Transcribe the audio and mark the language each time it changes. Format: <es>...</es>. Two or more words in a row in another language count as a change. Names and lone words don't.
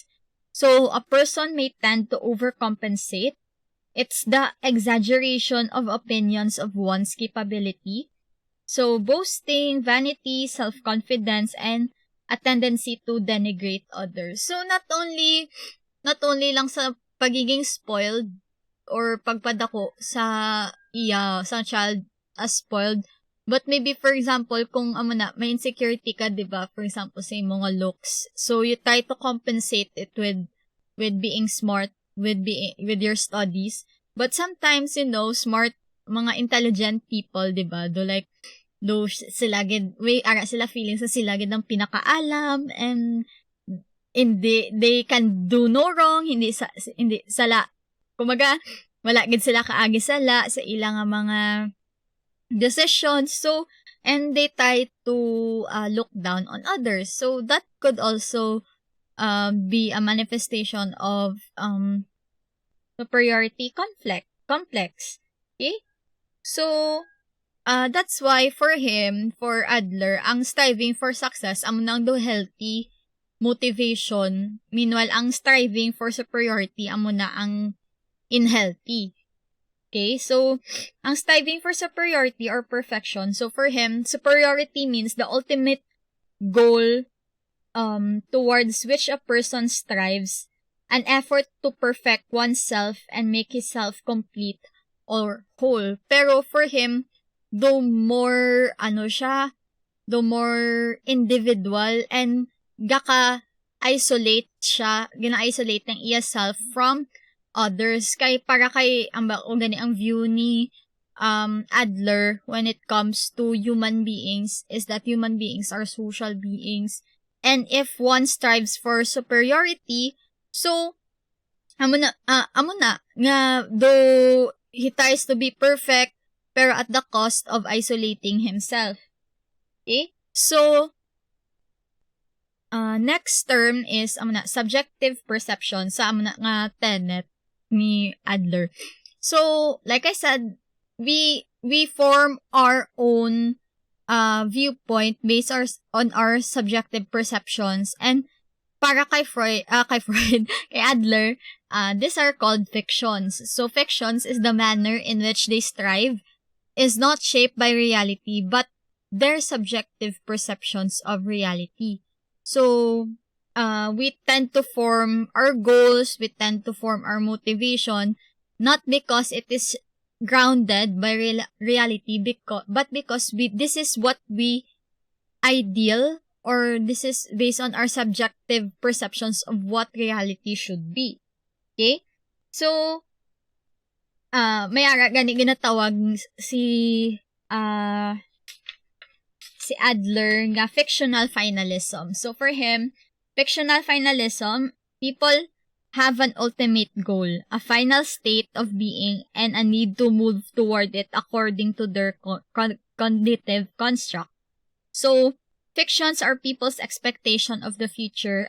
<en>So a person may tend to overcompensate. It's the exaggeration of opinions of one's capability. So boasting, vanity, self-confidence, and a tendency to denigrate others. So not only</en> <hil>lang sa pagiging</hil> <en>spoiled or</en> <hil>pagpadako sa</hil> <en>child as spoiled, but maybe for example</en> <hil>kung may</hil> <en>insecurity</en> <hil>ka, 'di ba?</hil> <en>For example</en> <hil>sa mga</hil> <en>looks. So you try to compensate it with being smart, with your studies. But sometimes, smart mga intelligent people,</en> <hil>'di ba? Sila feeling sa sila gid ang pinakaalam</hil> <en>and they can do no wrong,</en> <hil>hindi sala. Kumaga wala gid sila kaagi sala sa ilang mga decisions.</hil> <en>So and they try to look down on others. So that could also be a manifestation of superiority complex. Okay? So that's why for Adler, ang striving for success</en> <hil>amo nang</hil> <en>do healthy motivation, meanwhile ang striving for superiority</en> <hil>amo na ang</hil> <en>unhealthy. Okay, so ang striving for superiority or perfection, so for him, superiority means the ultimate goal towards which a person strives, an effort to perfect oneself and make himself complete or whole. Pero for him, though more individual and</en> <hil>gina-isolate ng iya</hil> <en>self from others. Ang view ni Adler when it comes to human beings is that human beings are social beings. And if one strives for superiority, so</en> <hil>amo na nga</hil> <en>though he tries to be perfect pero at the cost of isolating himself. Okay? So next term is subjective perception</en> <hil>sa nga</hil> <en>tenet ni Adler. So like I said, we form our own viewpoint based on our subjective perceptions, and</en> <hil>para kay</hil> <en>Adler, these are called fictions. So fictions is the manner in which they strive is not shaped by reality but their subjective perceptions of reality. So we tend to form our goals, we tend to form our motivation not because it is grounded by reality but because this is what we ideal, or this is based on our subjective perceptions of what reality should be.</en> <hil>Okay? So may gani ginatawag si Adler nga</hil> <en>fictional finalism. So for him, fictional finalism, people have an ultimate goal, a final state of being, and a need to move toward it according to their cognitive construct. So fictions are people's expectation of the future.</en>